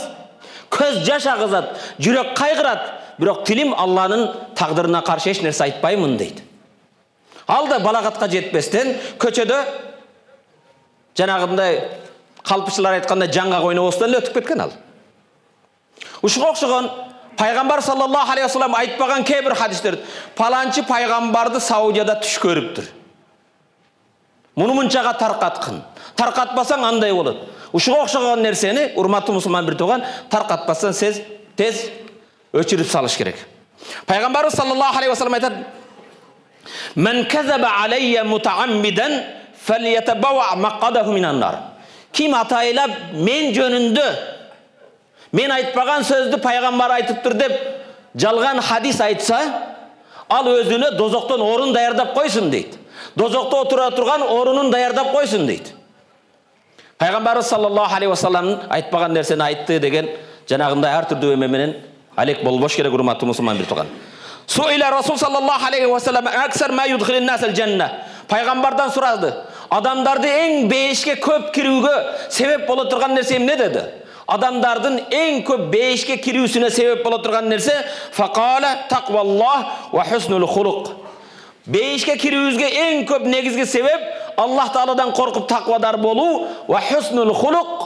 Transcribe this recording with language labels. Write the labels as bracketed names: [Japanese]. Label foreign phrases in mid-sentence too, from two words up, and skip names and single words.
[Kyrgyz] Көз жаш агызат, жүрөк кайгырат, бирок тилим Алланын тагдырына каршы эч нерсе айтпаймын" дейт. Ал да балагатка жетпестен көчөдө жанагындай калпычылар айткандай жаңгак ойнобостон эле өтүп кеткен ал. Ушуга окшогон пайгамбар [Arabic] صلى الله عليه وسلم [Kyrgyz] айтпаган кээ-бир хадистер, паланчы пайгамбарды Саудияда түш көрүптүр. Муну мынчага таркаткын. Таркатпасаң андай болот. Ушуга окшогон нерсени урматтуу мусулман бир тууган, таркатпасаң сез тез өчүрүп салыш керек. [Arabic] Пайгамбарыбыз صلى الله عليه وسلم айтат: "من كذب علي متعمدا فليتبوأ مقعده من النار." [Kyrgyz] Ким атайлап мен жөнүндө мен айтпаган сөздү пайгамбар айтыптыр деп жалган хадис айтса, ал өзүнө дозоктон орун даярдап койсун дейт. Дозокто отура турган орунун даярдап койсун дейт. Пайгамбарыбыз [Arabic] صلى الله عليه وسلم [Kyrgyz] айтпаган нерсени айтты деген жанагындай ар түрдүү эме менен алек болбош керек, урматтуу мусулман бир тууган. [Arabic] سئل رسول الله صلى الله عليه وسلم أكثر ما يدخل الناس الجنة. [Kyrgyz] Пайгамбардан сурады, адамдарды эң бейишке көп кирүүгө себеп боло турган нерсе эмне деди? Адамдардын эң көп бейишке кирүүсүнө себеп боло турган нерсе [Arabic] فقال تقوى الله وحسن الخلق. [Kyrgyz] Бейишке кирүүбүзгө эң көп негизги себеп Аллах Тааладан коркуп таквадар болуу [Arabic] وحسن الخلق.